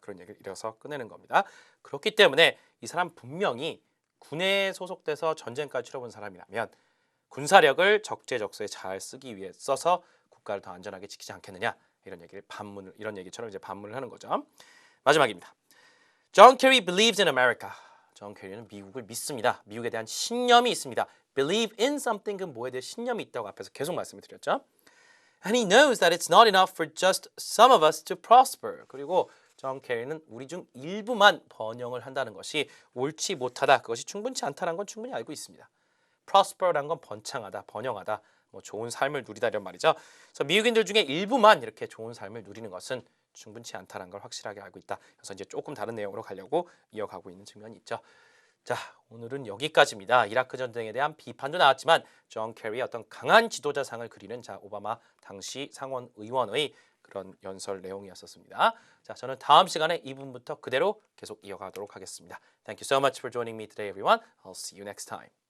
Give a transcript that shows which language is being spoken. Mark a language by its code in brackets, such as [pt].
[ko] 그런 얘기를 이어서 꺼내는 겁니다. 그렇기 때문에 이 사람 분명히 군에 소속돼서 전쟁까지 치러본 사람이라면 군사력을 적재적소에 잘 쓰기 위해 써서 국가를 더 안전하게 지키지 않겠느냐. 이런 얘기처럼 이제 반문을 하는 거죠. 마지막입니다. [en] John Kerry believes in America. [ko] 존 케리는 미국을 믿습니다. 미국에 대한 신념이 있습니다. Believe in something은 뭐에 대해 신념이 있다고 앞에서 계속 말씀을 드렸죠. [en] And he knows that it's not enough for just some of us to prosper. [ko] 그리고 존 케리는 우리 중 일부만 번영을 한다는 것이 옳지 못하다. 그것이 충분치 않다는 건 충분히 알고 있습니다. prosper라는 건 번창하다, 번영하다, 뭐 좋은 삶을 누리다 이런 말이죠. 그래서 미국인들 중에 일부만 이렇게 좋은 삶을 누리는 것은 충분치 않다는 걸 확실하게 알고 있다. 그래서 이제 조금 다른 내용으로 가려고 이어가고 있는 측면이 있죠. 자, 오늘은 여기까지입니다. 이라크 전쟁에 대한 비판도 나왔지만 존 케리의 어떤 강한 지도자상을 그리는 오바마 당시 상원 의원의 그런 연설 내용이었습니다. 자, 저는 다음 시간에 이 부분부터 그대로 계속 이어가도록 하겠습니다. [en] Thank you so much for joining me today, everyone. I'll see you next time.